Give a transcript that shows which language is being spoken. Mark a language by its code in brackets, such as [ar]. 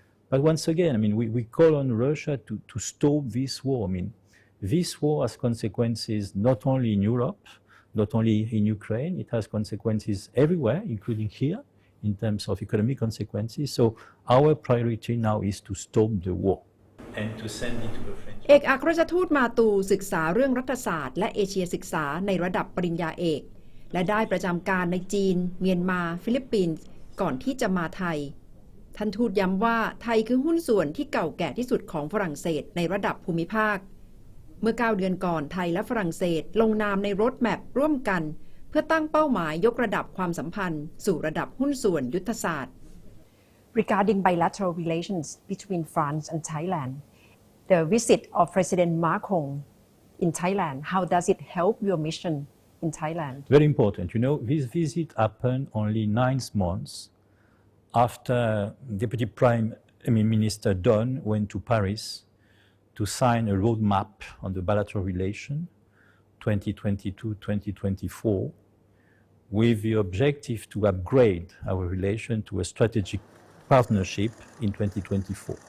[en] But once again, we call on Russia to stop this war. This war has consequences not only in Europe, not only in Ukraine, it has consequences everywhere, including here, in terms of economic consequences. So our priority now is to stop the war and to send it to the French. [th] เอกอัครราชทูตมาตูศึกษาเรื่องรัฐศาสตร์และเอเชียศึกษาในระดับปริญญาเอกและได้ประจำการในจีนเมียนมาฟิลิปปินส์ก่อนที่จะมาไทยท่านทูตย้ำว่าไทยคือหุ้นส่วนที่เก่าแก่ที่สุดของฝรั่งเศสในระดับภูมิภาค เมื่อ9 เดือนก่อนไทยและฝรั่งเศสลงนามในโรดแมปร่วมกันเพื่อตั้งเป้าหมายยกระดับความสัมพันธ์สู่ระดับหุ้นส่วนยุทธศาสตร์ [en] Regarding bilateral relations between France and Thailand, the visit of President Macron in Thailand, how does it help your mission in Thailand? Very important. This visit happened only 9 months after Deputy Prime Minister Don went to Paris to sign a roadmap on the bilateral relation 2022-2024 with the objective to upgrade our relation to a strategic partnership in 2024.